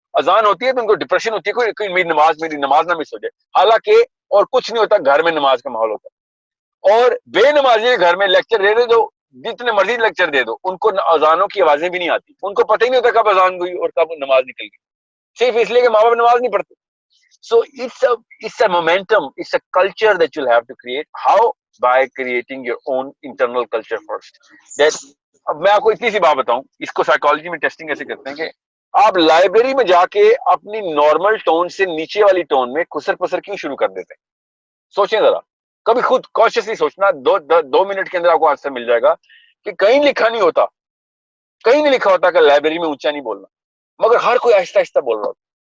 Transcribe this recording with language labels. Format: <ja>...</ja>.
<ur>اذان ہوتی ہے تو ان کو ڈپریشن ہوتی ہے, کوئی میری نماز نہ مس ہو جائے. حالانکہ اور کچھ نہیں ہوتا, گھر میں نماز کا ماحول ہوتا ہے. اور بے نمازی گھر میں لیکچر دے دے دو, جتنے مرضی لیکچر دے دو, ان کو اذانوں کی آوازیں بھی نہیں آتی. ان کو پتہ ہی نہیں ہوتا کب اذان ہوئی اور کب نماز نکل گئی, صرف اس لیے کہ ماں باپ نماز نہیں پڑھتے.</ur> <en>So it's a momentum, it's a culture that you'll have to create. How? By creating your own internal culture first.</en> <ur>اب میں آپ کو اتنی سی بات بتاؤں, اس کو سائیکالوجی میں ٹیسٹنگ ایسے کرتے ہیں کہ آپ لائبریری میں جا کے اپنی نارمل ٹون سے نیچے والی ٹون میں خسر پسر کیوں شروع کر دیتے ہیں؟ سوچیں ذرا, کبھی خود کانشیسلی سوچنا. 2 منٹ کے اندر آپ کو آنسر مل جائے گا کہ کہیں لکھا نہیں ہوتا, کہیں نہیں لکھا ہوتا کہ لائبریری میں اونچا نہیں بولنا, مگر ہر کوئی آہستہ آہستہ بول رہا ہوتا.</ur>